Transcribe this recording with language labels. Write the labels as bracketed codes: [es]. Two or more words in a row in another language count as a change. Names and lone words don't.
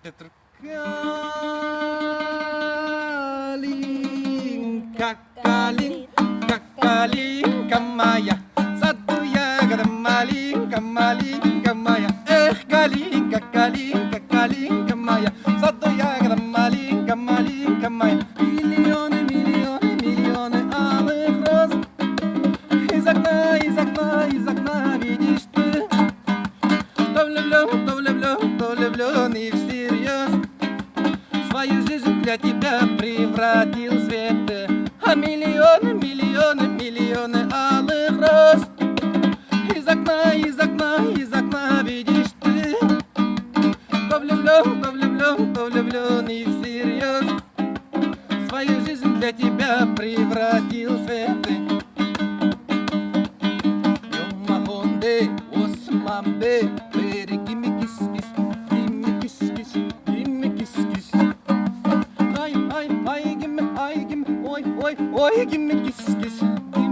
[ru] Калинка, калинка, калинка моя, саду ягода маленька, маленька моя. Эх, калинка, калинка, калинка моя, саду ягода маленька, маленька моя. Миллионы, миллионы, миллионы алых роз. Из окна, из окна, из окна видишь ты. Кто влюблен, кто влюблен, кто влюблен и всерьез. Свою жизнь для тебя превратил в свет. А миллионы, миллионы, миллионы алых роз. Из окна, из окна, из окна видишь ты. Кто влюблен, кто влюблен, кто влюблен и всерьез. Свою жизнь для тебя превратил в свет. Йомахонде, осмамбе, бери, [en] gimme kiss, kiss, gimme kiss, kiss, gimme kiss, kiss. Ай, gimme, ой, ой, ой, gimme kiss, kiss.